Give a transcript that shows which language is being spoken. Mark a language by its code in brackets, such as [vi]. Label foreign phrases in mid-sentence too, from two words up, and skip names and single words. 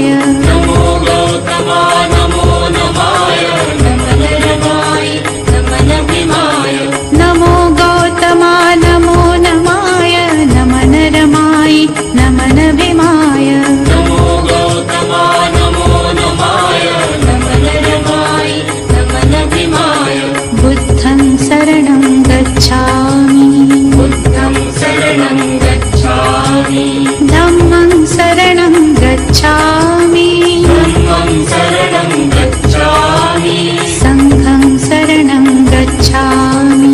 [sa] नमो गौतमा नमो नमाय नमः नरमाय नमः भीमाय नमो गौतमा नमो नमाय नमः नरमाय नमः भीमाय नमो गौतमा नमो नमाय नमः नरमाय नमः भीमाय [pi] बुद्धं शरणं गच्छामि बुद्धं शरणं गच्छामि धम्मं शरणं गच्छामि धम्मं शरणं गच्छामि संघं शरणं गच्छामि